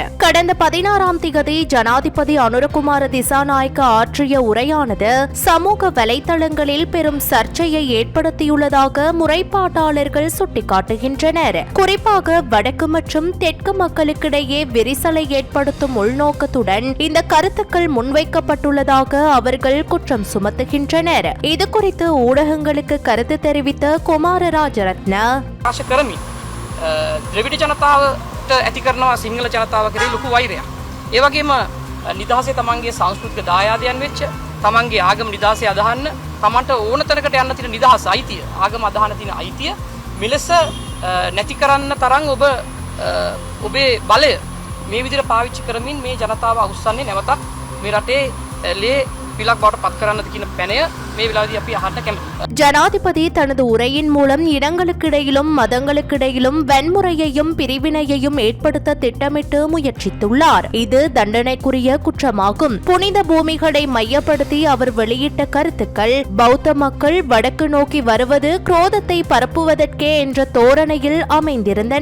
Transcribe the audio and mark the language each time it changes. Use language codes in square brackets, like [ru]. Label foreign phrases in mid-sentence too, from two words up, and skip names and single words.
[ta] கடந்த 16ஆம் தேதி ஜனாதிபதி அனுரகுமார திசாநாயக்க ஆற்றிய உரையானது சமூக வலைதளங்களில் பெரும் சர்ச்சையை ஏற்படுத்தியுள்ளதாக முறைப்பாட்டாளர்கள் சுட்டிக்காட்டுகின்றனர். குறிப்பாக வடக்கு மற்றும் தெற்கு மக்களுக்கிடையே விரிசலை ஏற்படுத்தும் உள்நோக்கத்துடன் இந்த கருத்துக்கள் முன்வைக்கப்பட்டுள்ளதாக அவர்கள் குற்றம் சுமத்துகின்றனர். இதுகுறித்து ஊடகங்களுக்கு கருத்து தெரிவித்த குமார ராஜரத்ன [si] ආශ කරමින් ද්‍රවිඩ ජනතාවට ඇති කරනවා සිංහල ජනතාව කෙරෙහි ලොකු වෛරයක්. ඒ වගේම නිදහසේ තමන්ගේ සංස්කෘතික දායාදයන් වෙච්ච තමන්ගේ ආගම නිදහසේ අදහන්න තමන්ට ඕන තැනකට යන්න තියෙන නිදහස අයිතිය ආගම අදහන තියෙන අයිතිය මෙලෙස නැති කරන්න තරම් ඔබේ බලය මේ විදිහට පාවිච්චි කරමින් මේ ජනතාව අවුස්සන්නේ නැවතත් මේ රටේ ලේ පිලක් බවට පත් කරන්නද කියන පැනය මේ වෙලාවේදී අපි අහන්න කැමතියි. [ta] ஜனாதிபதி தனது உரையின் மூலம் இடங்களுக்கிடையிலும் மதங்களுக்கிடையிலும் வன்முறையையும் பிரிவினையையும் ஏற்படுத்த திட்டமிட்டு முயற்சித்துள்ளார். இது தண்டனைக்குரிய குற்றமாகும். புனித பூமிகளை மையப்படுத்தி அவர் வெளியிட்ட கருத்துக்கள் பௌத்த மக்கள் வடக்கு நோக்கி வருவது குரோதத்தை பரப்புவதற்கே என்ற தோரணையில் அமைந்திருந்தன.